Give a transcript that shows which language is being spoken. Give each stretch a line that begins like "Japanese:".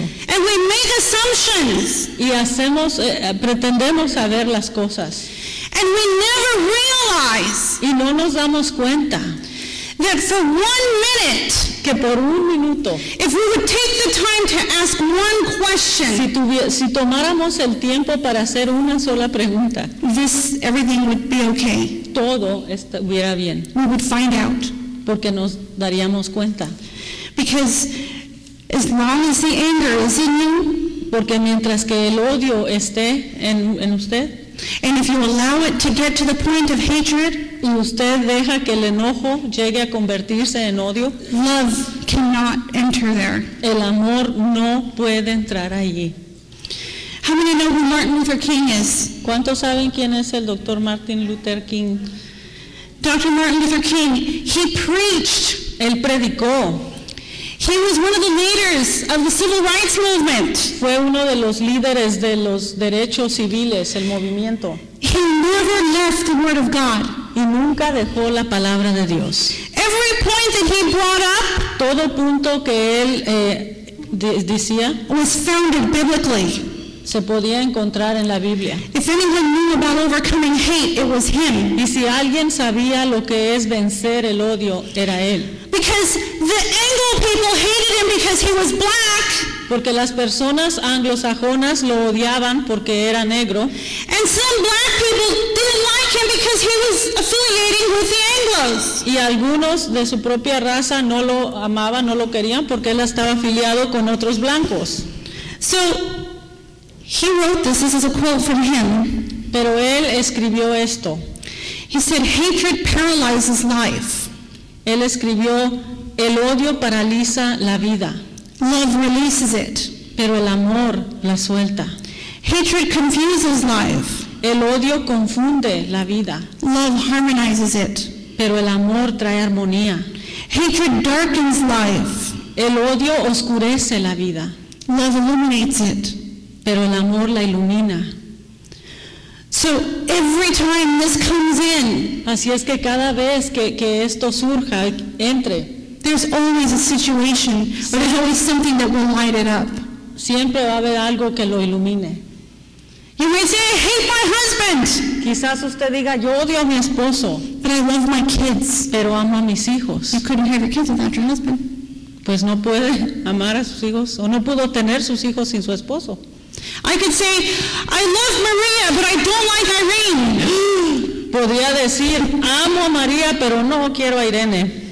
English: And we make assumptions.
Spanish: Y hacemos, pretendemos saber las cosas.
English: And we never realize.
Spanish: Y no nos damos cuenta.
English: That for 1 minute,
Spanish: que por un minuto,
English: if we would take the time to ask one question,
Spanish: si tomáramos el tiempo para hacer una sola pregunta,
English: this everything would be okay.
Spanish: Todo estuviera bien.
English: We would find out,
Spanish: porque nos daríamos cuenta.
English: Because as long as the anger is in you,
Spanish: porque mientras que el odio esté en usted,
English: and if you allow it to get to the point of hatred,
Spanish: y usted deja que el enojo llegue a convertirse en odio,
English: love cannot enter there.
Spanish: El amor no puede entrar allí.
English: How many know who Martin Luther King is?
Spanish: ¿Cuántos saben quién es el Dr. Martin Luther King?
English: Dr. Martin Luther King, he preached.
Spanish: Él predicó.
English: He was one of the leaders of the civil rights movement.
Spanish: Fue uno de los líderes de los derechos civiles, el movimiento.
English: He never left the word of God.
Spanish: Y nunca dejó la palabra de Dios.
English: Every point that he brought up,
Spanish: todo punto que él decía,
English: was founded biblically.
Spanish: Se podía encontrar en la Biblia.
English: If anyone knew about overcoming hate, it was him.
Spanish: Y si alguien sabía lo que es vencer el odio, era él.
English: Because the Anglo people hated him because he was black.
Spanish: Porque las personas anglosajonas lo odiaban porque era negro.
English: And some black people didn't like him because he was affiliating with the Anglos.
Spanish: Y algunos de su propia raza no lo amaban, no lo querían porque él estaba afiliado con otros blancos.
English: So he wrote this. This is a quote from him.
Spanish: Pero él escribió esto.
English: He said, "Hatred paralyzes life."
Spanish: Él escribió, "El odio paraliza la vida."
English: Love releases it.
Spanish: Pero el amor la suelta.
English: Hatred confuses life.
Spanish: El odio confunde la vida.
English: Love harmonizes it.
Spanish: Pero el amor trae armonía.
English: Hatred darkens life.
Spanish: El odio oscurece la vida.
English: Love illuminates it.
Spanish: Pero el amor la ilumina.
English: So every time this comes in,
Spanish: así es que cada vez que esto surja, entre,
English: there's always a situation, but there's always something that will light it up.
Spanish: Siempre va a haber algo que lo ilumine.
English: You may say, "I hate my husband."
Spanish: Quizás usted diga, "Yo odio a mi esposo."
English: But I love my kids.
Spanish: Pero amo a mis hijos.
English: You couldn't have your kids without your husband.
Spanish: Pues no puede amar a sus hijos, o no pudo tener sus hijos sin su esposo.
English: I could say, "I love Maria, but I don't like Irene."
Spanish: Podría decir, "Amo a María, pero no quiero a Irene."